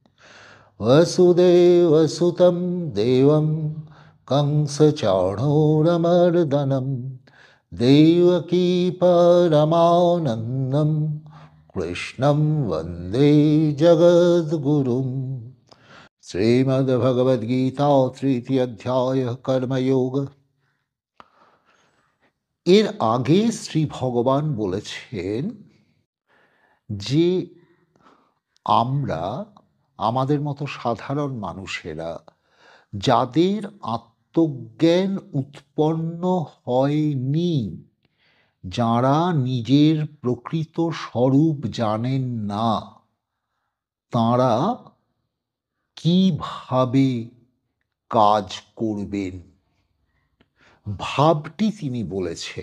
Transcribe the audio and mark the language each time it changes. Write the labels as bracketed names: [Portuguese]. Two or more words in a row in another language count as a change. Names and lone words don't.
[Sanskrit] वसुदेवसुतं देवं कंसचाणूरमर्दनं देवकी परमानन्दं कृष्णं वन्दे जगद्गुरुम्। [Bangla] শ্রীমদ্ভগবদ্গীতা তৃতীয় অধ্যায় কর্মযোগ। এর আগে শ্রী ভগবান বলেছেন যে আমরা আমাদের মতো সাধারণ মানুষেরা যাদের আত্মজ্ঞান উৎপন্ন হয়নি, যারা নিজের প্রকৃত স্বরূপ জানেন না, তাঁরা কিভাবে কাজ করবেন ভাবটি তিনি বলেছেন।